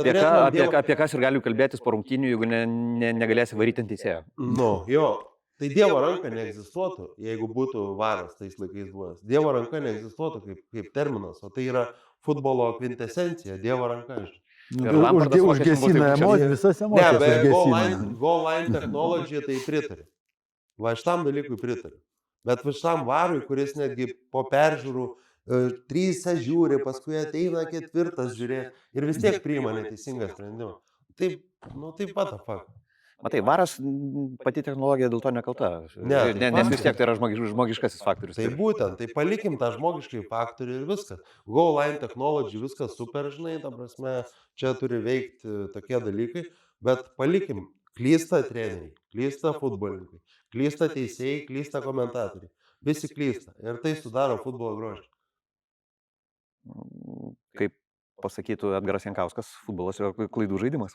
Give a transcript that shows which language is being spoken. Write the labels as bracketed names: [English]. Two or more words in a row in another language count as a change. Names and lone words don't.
[Lithuanian] Apie kas ir galiu kalbėtis po rungtynių, jeigu negalėsi varyti ant teisėjo. Jo. Tai Dievo ranka neegzistuotų, jeigu būtų varas tais laikais buvęs. Dievo ranka neegzistuotų kaip terminas, o tai yra futbolo kvintesencija, Dievo ranka. Užgesina emocijas, visas emocijas užgesina. [English] Goal line technology [Lithuanian] tai pritari. Va šitam dalykui pritari. Bet šitam varui, kuris netgi po peržiūrų 3 žiūri, paskui ateina 4 žiūrėti ir vis tiek priima neteisingą sprendimą. Taip, taip [English] what the fuck. [Lithuanian] Matai, varas pati technologija dėl to nekalta. Nes vis tiek tai yra žmogiškasis faktorius. Tai būtent, tai palikim tą žmogiškai faktorių ir viskas. [English] Goal line technology, [Lithuanian] viskas super, žinai, ta prasme, čia turi veikti tokie dalykai, bet palikim, klysta treneriai, klysta futbolininkai, klysta teisėjai, klysta komentatoriai. Visi klysta ir tai sudaro futbolo grožį. Kaip pasakytų Edgaras Jankauskas, futbolas yra klaidų žaidimas.